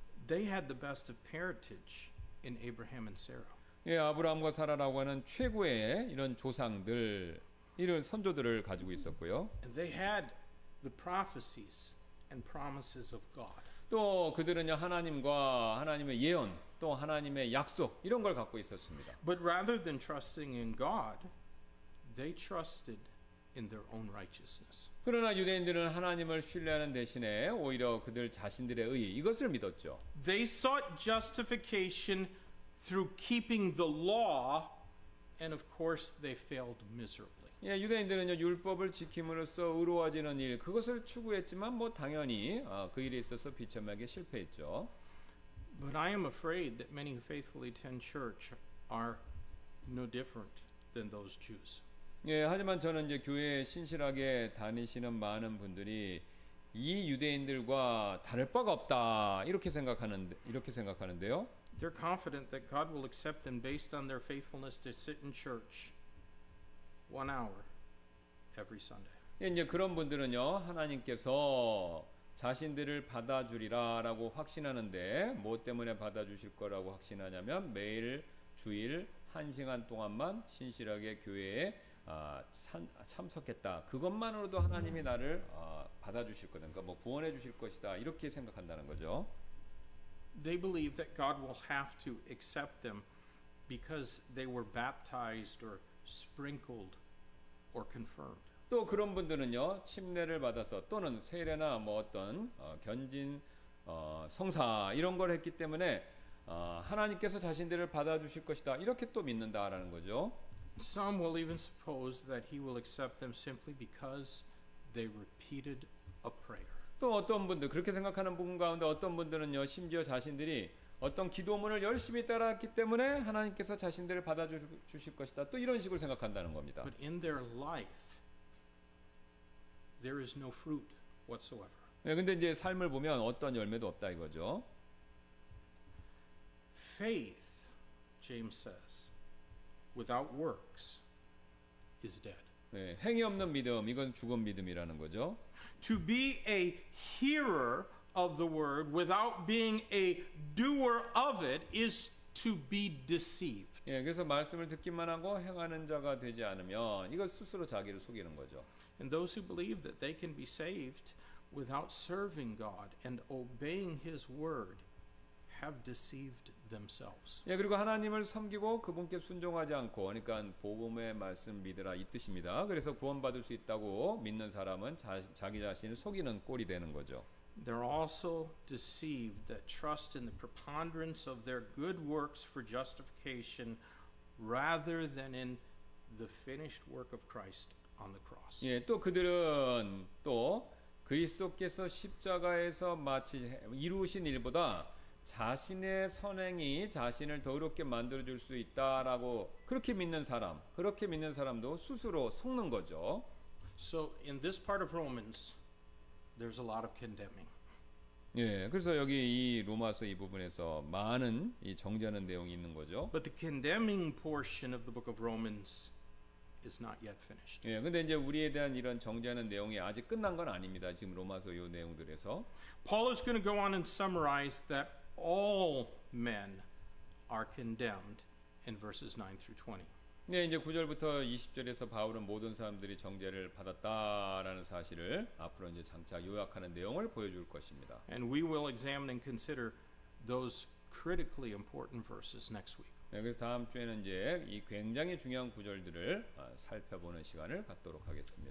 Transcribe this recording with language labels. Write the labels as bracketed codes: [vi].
[en] They had the best of parentage in Abraham and Sarah. [ko] 예, 아브라함과 사라라고 하는 최고의 이런 조상들, 이런 선조들을 가지고 있었고요. [en] And they had the prophecies and promises of God. [ko] 또 그들은요, 하나님과 하나님의 예언, 또 하나님의 약속 이런 걸 갖고 있었습니다. [en] But rather than trusting in God, they trusted in their own righteousness. [ko] 그러나 유대인들은 하나님을 신뢰하는 대신에 오히려 그들 자신들의 의 이것을 믿었죠. [en] They sought justification through keeping the law, and of course they failed miserably. [ko] 예, 유대인들은요 율법을 지킴으로써 의로워지는 일 그것을 추구했지만 뭐 당연히 그 일에 있어서 비참하게 실패했죠. [en] But I am afraid that many who faithfully attend church are no different than those Jews. [ko] 예, 하지만 저는 이제 교회에 신실하게 다니시는 많은 분들이 이 유대인들과 다를 바가 없다 이렇게 생각하는데요. [en] They're confident that God will accept them based on their faithfulness to sit in church 1 hour every Sunday. [ko] 예, 이제 그런 분들은요 하나님께서 자신들을 받아주리라라고 확신하는데 뭐 때문에 받아주실 거라고 확신하냐면 매일 주일 1시간 동안만 신실하게 교회에 참석했다. 그것만으로도 하나님이 나를 받아주실 거다. 그러니까 뭐 구원해 주실 것이다. 이렇게 생각한다는 거죠. [en] They believe that God will have to accept them because they were baptized or sprinkled or confirmed. [ko] 또 그런 분들은요 침례를 받아서 또는 세례나 뭐 어떤 견진 성사 이런 걸 했기 때문에 하나님께서 자신들을 받아주실 것이다 이렇게 또 믿는다라는 거죠. [en] Some will even suppose that he will accept them simply because they repeated a prayer. [ko] 또 어떤 분들 그렇게 생각하는 분 가운데 어떤 분들은요 심지어 자신들이 어떤 기도문을 열심히 따라했기 때문에 하나님께서 자신들을 받아주실 것이다 또 이런 식으로 생각한다는 겁니다. [en] But in their life there is no fruit whatsoever. [ko] 네, 근데 이제 삶을 보면 어떤 열매도 없다 이거죠. [en] Faith, James says, without works is dead. [ko] 네, 행위 없는 믿음 이건 죽은 믿음이라는 거죠. [en] To be a hearer of the word without being a doer of it is to be deceived. [ko] 예, 그래서 말씀을 듣기만 하고 행하는 자가 되지 않으면 이거 스스로 자기를 속이는 거죠. [en] And those who believe that they can be saved without serving God and obeying his word have deceived themselves. [ko] 예, 그리고 하나님을 섬기고 그분께 순종하지 않고 그러니까 복음의 말씀 믿으라 이 뜻입니다. 그래서 구원받을 수 있다고 믿는 사람은 자기 자신을 속이는 꼴이 되는 거죠. [en] They're also deceived that trust in the preponderance of their good works for justification rather than in the finished work of Christ on the cross. [ko] 예, 또 그들은 또 그리스도께서 십자가에서 마치 이루신 일보다 자신의 선행이 자신을 더럽게 만들어 줄 수 있다라고 그렇게 믿는 사람도 스스로 속는 거죠. [en] So in this part of Romans there's a lot of condemning. [ko] 예, 그래서 여기 이 로마서 이 부분에서 많은 이 정죄하는 내용이 있는 거죠. [en] But the condemning portion of the book of Romans is not yet finished. [ko] 예, 근데 이제 우리에 대한 이런 정죄하는 내용이 아직 끝난 건 아닙니다. 지금 로마서 이 내용들에서. [en] Paul is going to go on and summarize that all men are condemned in verses 9 through 20. [ko] 네, 이제 9절부터 20절에서 바울은 모든 사람들이 정죄를 받았다라는 사실을 앞으로 이제 장차 요약하는 내용을 보여줄 것입니다. [en] And we will examine and consider those critically important verses next week. [ko] 네, 그래서 다음 주에는 이제 이 굉장히 중요한 구절들을 살펴보는 시간을 갖도록 하겠습니다.